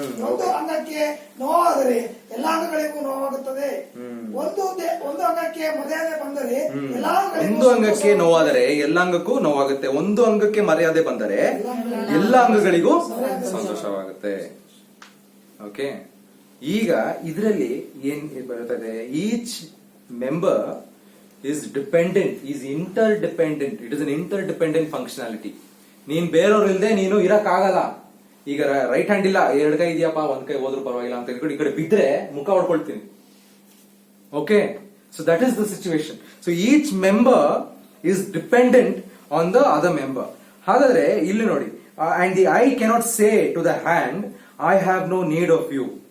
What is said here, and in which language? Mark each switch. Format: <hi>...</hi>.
<kn>ಒಂದು ಅಂಗಕ್ಕೆ ನೋವಾದರೆ ಎಲ್ಲ ಅಂಗಗಳಿಗೂ ನೋವಾಗುತ್ತದೆ. ಒಂದು ಅಂಗಕ್ಕೆ ಮರ್ಯಾದೆ ಬಂದರೆ ಒಂದು ಅಂಗಕ್ಕೆ ನೋವಾದರೆ ಎಲ್ಲ ಅಂಗಕ್ಕೂ ನೋವಾಗುತ್ತೆ. ಒಂದು ಅಂಗಕ್ಕೆ ಮರ್ಯಾದೆ ಬಂದರೆ ಎಲ್ಲ ಅಂಗಗಳಿಗೂ ಸಂತೋಷವಾಗುತ್ತೆ. ಓಕೆ, ಈಗ ಇದರಲ್ಲಿ ಏನ್ ಬರುತ್ತದೆ?</kn> <en>Each member is dependent, is interdependent. It is an interdependent functionality.</en> <kn>ನೀನ್ ಬೇರೆಯವ್ರು ಇಲ್ಲದೆ ನೀನು ಇರಕ್ಕಾಗಲ್ಲ. ಈಗ ರೈಟ್ ಹ್ಯಾಂಡ್ ಇಲ್ಲ, ಎರಡು ಕೈ ಇದೆಯಪ್ಪ, ಒಂದ್ ಕೈ ಹೋದ್ರೂ ಪರವಾಗಿಲ್ಲ ಅಂತ ಹೇಳ್ಕೊಂಡು ಈ ಕಡೆ ಬಿದ್ರೆ ಮುಖ ಹೊಡ್ಕೊಳ್ತೀನಿ.</kn> <en>Okay, so that is the situation. So each member is dependent on the other member.</en> <kn>ಹಾಗಾದ್ರೆ ಇಲ್ಲಿ ನೋಡಿ,</kn> <en>And the I cannot say to the hand I have no need of you.</en>